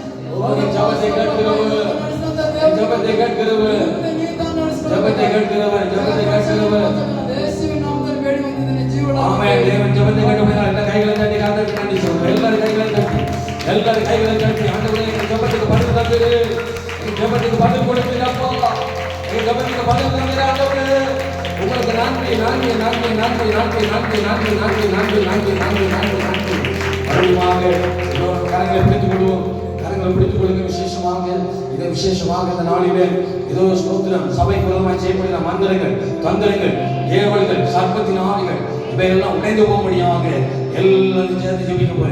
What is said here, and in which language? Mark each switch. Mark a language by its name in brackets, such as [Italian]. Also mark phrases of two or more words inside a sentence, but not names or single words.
[Kannada] ಹೋಗಿ ಜಗತ್ತೆ ಕಟ್ಟಿರುವೆ, ಜಗತ್ತೆ ಕಟ್ಟಿರುವೆ, ಜಗತ್ತೆ ಕಟ್ಟಿರುವೆ, ಜಗತ್ತೆ ಕಟ್ಟಿರುವೆ. ಯೇಸುವಿನ ನಾಮದಲ್ಲಿ ಬೇಡಿ ಬಂದಿದ್ದೇನೆ, ಜೀವನ ಆಮೆನ್. ದೇವರ ಜಗತ್ತೆ ಕಟ್ಟಿರುವೆ. ಎಲ್ಲ ಕೈಗಳನ್ನು ತಟ್ಟಿ ಆತನಿಗೆ ವಂದಿಸು. ಎಲ್ಲರ ಕೈಗಳನ್ನು ತಟ್ಟಿ, ಎಲ್ಲರ ಕೈಗಳನ್ನು ತಟ್ಟಿ. ಆಂಡವರೇ, ಈ ಜಗತ್ತಿಗೆ ಬದಲು ತಂದಿರಿ, ಈ ಜಗತ್ತಿಗೆ ಬದಲು ಕೊಡುತ್ತೀರಪ್ಪ, ಈ ಜಗತ್ತಿಗೆ ಬದಲು ತಂದಿರಿ ಆಂಡವರೇ. [Tamil] உங்களுக்கு நன்றி, நன்றி, நன்றி, நன்றி, நன்றி, நன்றி, நன்றி, நன்றி, நன்றி, நன்றி, நன்றி, நன்றி, நன்றி. மறுபடியுமாக கரங்களை பிடித்துக் கொள்வோம், கரங்களை பிடித்துக் கொள்ளுங்க. விசேஷமாக இதை விசேஷமாக இந்த நாளிலே இதோ ஸ்தோத்திரம், சபை குலமாய் செய்யப்படுகிற மந்திரங்கள், தந்திரங்கள், ஏவல்கள், சர்ப்பத்தின் ஆவிகள் இவையெல்லாம் உடைந்து போகும்படியாக எல்லாரும் சேர்ந்து ஜெபிக்க போறோம்.